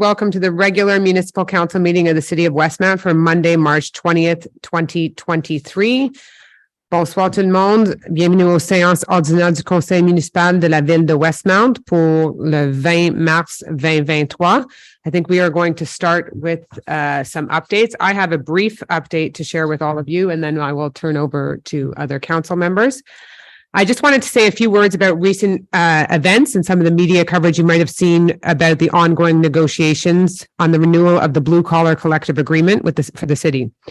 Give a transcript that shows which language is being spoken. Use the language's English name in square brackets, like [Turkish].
[English] Welcome to the regular municipal council meeting of the city of Westmount for Monday, March 20th, 2023. [French] Bonsoir tout le monde. Bienvenue aux séances ordinaires du conseil municipal de la ville de Westmount pour le 20 mars 2023. [English] I think we are going to start with some updates. I have a brief update to share with all of you, and then I will turn over to other council members. I just wanted to say a few words about recent events and some of the media coverage you might have seen about the ongoing negotiations on the renewal of the blue collar collective agreement for the city.